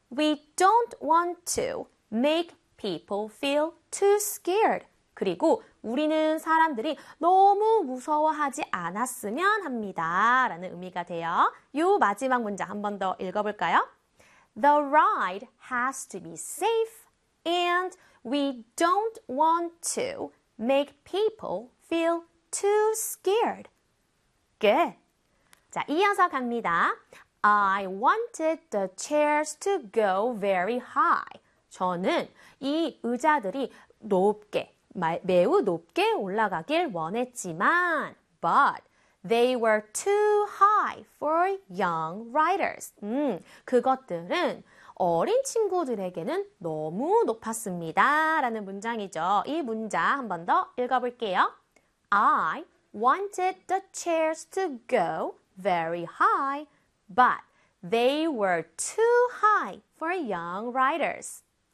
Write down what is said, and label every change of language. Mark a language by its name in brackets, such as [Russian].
[English] We don't want to make people feel too scared. [Korean] 그리고 우리는 사람들이 너무 무서워하지 않았으면 합니다. 라는 의미가 돼요. 요 마지막 문장 한 번 더 읽어볼까요? [English] The ride has to be safe and we don't want to make people feel too scared. Good. [Korean] 자, 이어서 갑니다. [English] I wanted the chairs to go very high. [Korean] 저는 이 의자들이 높게, 매우 높게 올라가길 원했지만, [English] but they were too high for young riders. [Korean] 그것들은 어린 친구들에게는 너무 높았습니다. 라는 문장이죠. 이 문장 한 번 더 읽어볼게요. [English] I wanted the chairs to go very high, but they were too high for young riders.